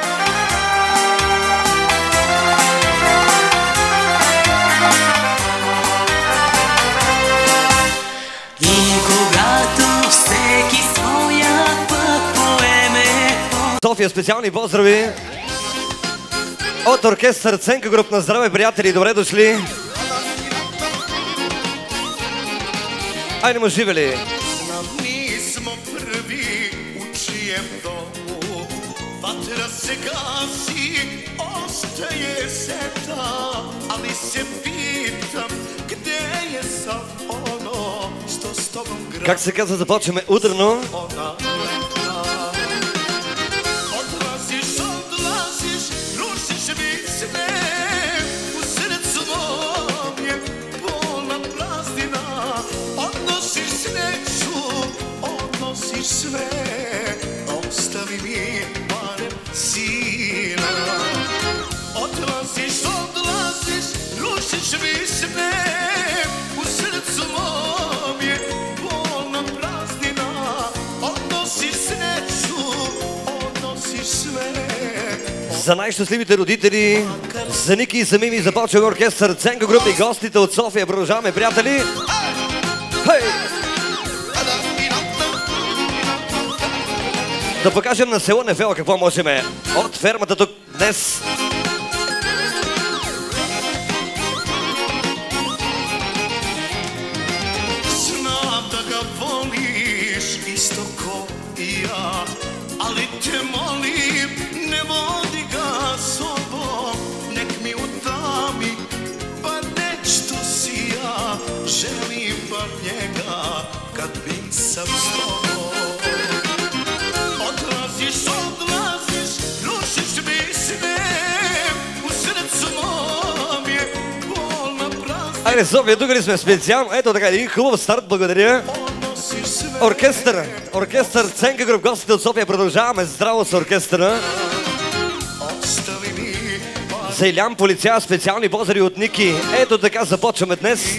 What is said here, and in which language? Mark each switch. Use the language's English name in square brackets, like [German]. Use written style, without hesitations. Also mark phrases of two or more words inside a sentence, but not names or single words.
[Bulgarian] София, специални поздрави от оркестър Ценко Груп. На здраве, приятели, добре дошли. [Serbian] Ajmo živjeli. Nismo prvi u čijem domu, vatra se gasi, ostaje seta, ali se pitam gdje je sad ono što s tobom gradi. [Bulgarian] Как се казва, започваме утрено. [Serbian] Odlaziš, rušiš mi sve, u srcu mom je bolna praznina. Odnosiš sreću, odnosiš sve, ostavi mi barem sina. Odlaziš, rušiš mi sve, u srcu mom je bolna praznina. Odnosiš sreću, odnosiš sve. [Bulgarian] За най-щастливите родители, за Ники и за Мими, започваме оркестър Ценко Груп и гостите от София. Продължаваме, приятели! Хей! Да покажем на село Нефела какво можем от фермата тук днес. [Serbian] Znam da ga voliš isto ko i ja, ali te molim, ne vodi ga sobom, nek mi u tami, pa nešto si ja, želim bar njega, kad bi sam s tobom. Odlaziš, rušiš mi sve, u srcu mom je bolna praznina. [Bulgarian] Айде, София, тук ли сме специално? Ето така, един хубав старт, благодаря. Оркестър Ценко Груп, гостите от София, продължаваме здраво с оркестъра. За Илян Полиция, специални поздрави от Ники. Ето така започваме днес.